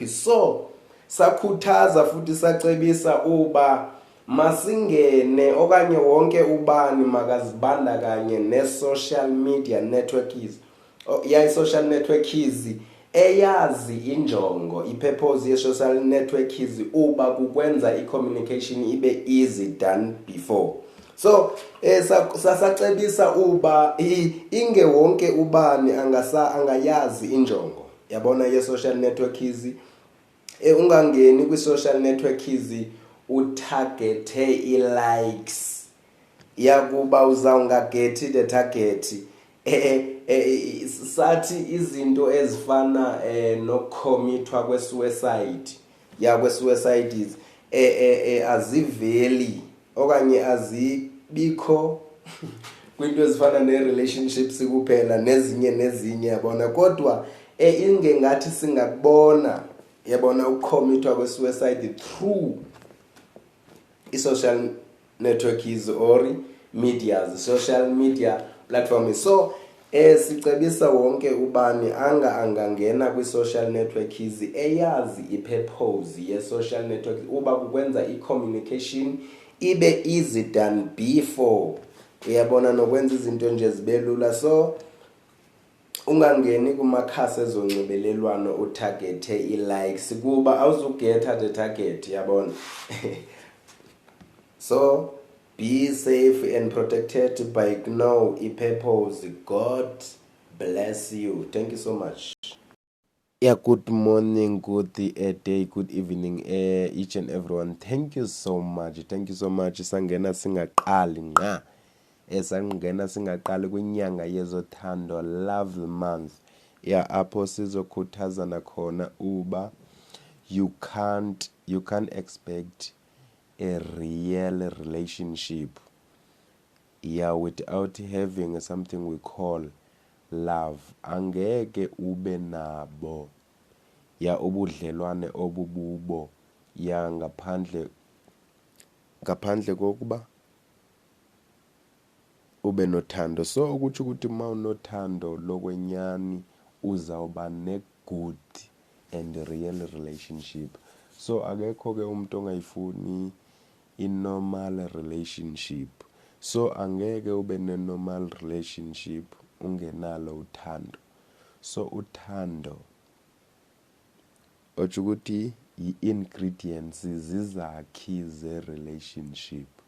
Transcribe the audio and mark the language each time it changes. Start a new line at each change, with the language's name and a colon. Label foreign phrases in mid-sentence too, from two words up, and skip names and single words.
Xhosa: So sakhuthaza futhi sacebisa uba masingene okanye wonke ubani makazibandakanye ne-
English: social media networks
Xhosa: i-
English: social networks
Xhosa: eyazi injongo i-purpose ye-
English: social networks
Xhosa: uba kukwenza i-communication ibe
English: easy than before.
Xhosa: So sasacebisa uba inge wonke ubani angayazi injongo yabona ye-
English: social networks
Xhosa: ungangeni kwi-
English: social networks
Xhosa: utargete i-likes yakuba uzawungagethi
English: the target
Xhosa: sathi izinto ezifana nokukhomithwa kwe-suicide kwe-suicides aziveli okanye azibikho kwinto ezifana ne-relationships kuphela nezinye yabona, kodwa ingengathi singakubona yabona ukumithwa kwe-
English: suicide through
Xhosa: i-
English: social networks or medias, social media platforms.
Xhosa: So sicebisa wonke ubani angangena kwi-
English: social networks
Xhosa: eyazi i-purpose ye-
English: social network
Xhosa: uba kukwenza i-communication ibe
English: easy than before,
Xhosa: uyabona, nokwenza izinto nje zibe lula. So ungangeni kumakhasi ezonxibelelwano utargethe i-likes kuba awuzugetha
English: the target,
Xhosa: yabona.
English: So be safe and protected by know i-purpose. God bless you. Thank you so much. Yeah, good morning, good day, good evening, each and everyone. Thank you so much.
Xhosa: Sangena singaqali nqa. Sangena singaqali kwinyanga yezothando,
English: love month. Yeah,
Xhosa: apho sizokhuthazana khona uba
English: you can't expect a real relationship without having something we call love.
Xhosa: Angeke ube nabo ubudlelwane obububo ngaphandle kokuba ube nothando. So ukuthi uma unothando lokwenyani uzawuba ne-
English: good and real relationship.
Xhosa: So akekho ke umuntu ongayifuni i-
English: normal relationship.
Xhosa: So angeke ube ne-
English: normal relationship
Xhosa: ungenalo uthando. So uthando otsho ukuthi i-ingredients zizakhi ze-relationship.